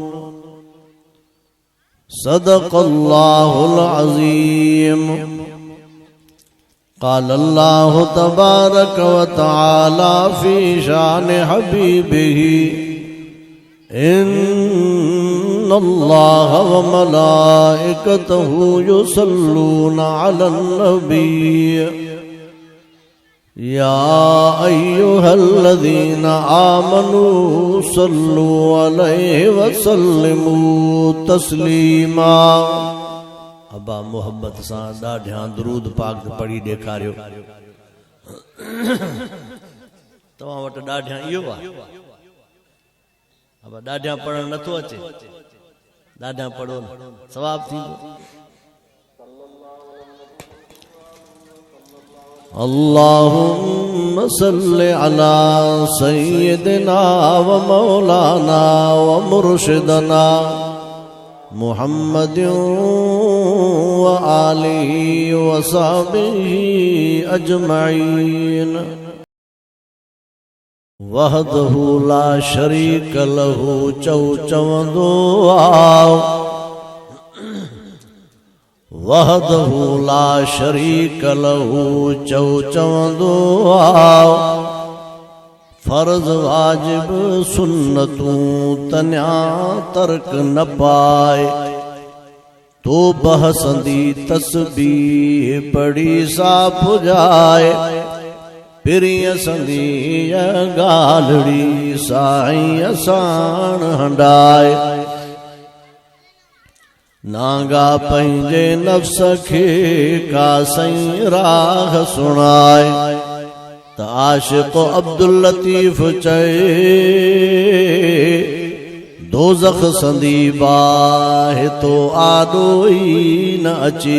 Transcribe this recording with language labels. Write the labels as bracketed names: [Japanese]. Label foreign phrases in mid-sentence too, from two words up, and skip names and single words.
[Arabic] صدق الله العظيم. قال الله تبارك وتعالى في شأن حبيبه إن الله وملائكته يصلون على النبي يا أيها الذين آمنوا صلوا عليه وسلموا تسليما. [Sindhi] अबा मोहब्बत सां ॾाढियां दुरूद पाक पढ़ी ॾेखारियो। तव्हां वटि ॾाढियां इहो आहे। अब ॾाढियां पढ़ण नथो अचे, ॾाढियां पढ़ो न सवाब थींदो। [Arabic] اللهم صل على سيدنا ومولانا ومرشدنا محمد وآله وصحبه أجمعين. وحده لا شريك له [Sindhi] चौ चवंदो आओ। [Arabic] وحده لا شريك له [Sindhi] चौ चवंदो आओ। फर्ज वाजिब सुन्नतूं तन्या तर्क न पाए। तो बहसंदी तस्बीह पढ़ी साफ जाए। पिरिय संदी गालड़ी साईं साण हंडाए। नांगा पंहिंजे नफ्स खे का साईं राह सुणाए। त आशिक़ अब्दुल लतीफ़ चए दोज़ख संदी बाहि तो आॾो ई न अचे।